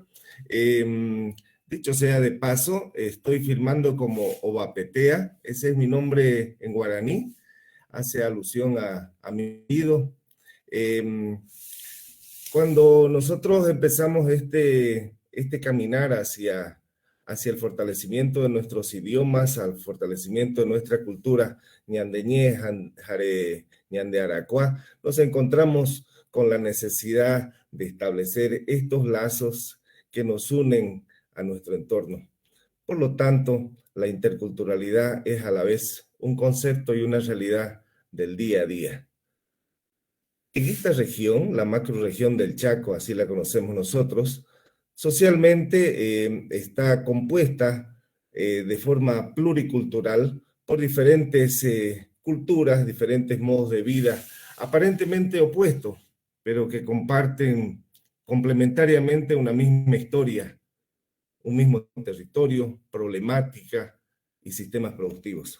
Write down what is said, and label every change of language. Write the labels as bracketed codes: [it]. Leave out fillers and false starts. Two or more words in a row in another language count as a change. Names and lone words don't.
[es] Dicho sea de paso, estoy firmando como Obapetea, ese es mi nombre en guaraní, hace alusión a mi apellido. Cuando nosotros empezamos este caminar hacia el fortalecimiento de nuestros idiomas, al fortalecimiento de nuestra cultura [gn] ñandeñé, jare, ñande aracuá, [es] nos encontramos con la necesidad de establecer estos lazos que nos unen a nuestro entorno. Por lo tanto, la interculturalidad es a la vez un concepto y una realidad del día a día. En esta región, la macrorregión del Chaco, así la conocemos nosotros, socialmente está compuesta de forma pluricultural por diferentes culturas, diferentes modos de vida, aparentemente opuestos, pero que comparten complementariamente una misma historia, un mismo territorio, problemática y sistemas productivos.